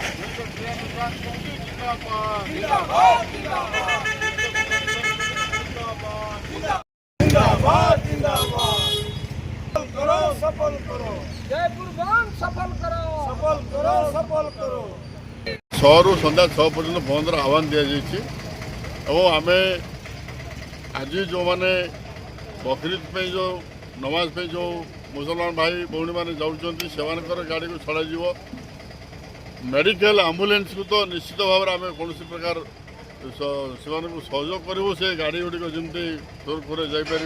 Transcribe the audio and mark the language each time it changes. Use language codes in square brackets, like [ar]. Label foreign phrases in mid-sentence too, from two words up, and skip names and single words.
[hi] जिंदाबाद, जिंदाबाद, जिंदाबाद, जिंदाबाद, जिंदाबाद। सफल करो, सफल करो। जयपुर बंद सफल करो, सफल करो, सफल करो। [or] 6 ରୁ ସନ୍ଧ୍ୟା 6 ପର୍ଯ୍ୟନ୍ତ ବନ୍ଦର ଆହ୍ୱାନ ଦିଆଯାଇଛି ଏବଂ ଆମେ ଆଜି ଯେଉଁମାନେ ବକରିଦ୍ ପାଇଁ ଯେଉଁ ନମାଜ ପାଇଁ ଯେଉଁ ମୁସଲମାନ ଭାଇ ଭଉଣୀମାନେ ଯାଉଛନ୍ତି ସେମାନଙ୍କର ଗାଡ଼ିକୁ ଛଡ଼ାଯିବ। [en] medical ambulance [or] ତ ନିଶ୍ଚିତ ଭାବରେ ଆମେ କୌଣସି ପ୍ରକାର ସେମାନଙ୍କୁ ସହଯୋଗ କରିବୁ, ସେ ଗାଡ଼ି ଗୁଡ଼ିକ ଯେମିତି ସୁରୁଖୁରୁରେ ଯାଇପାରିବେ।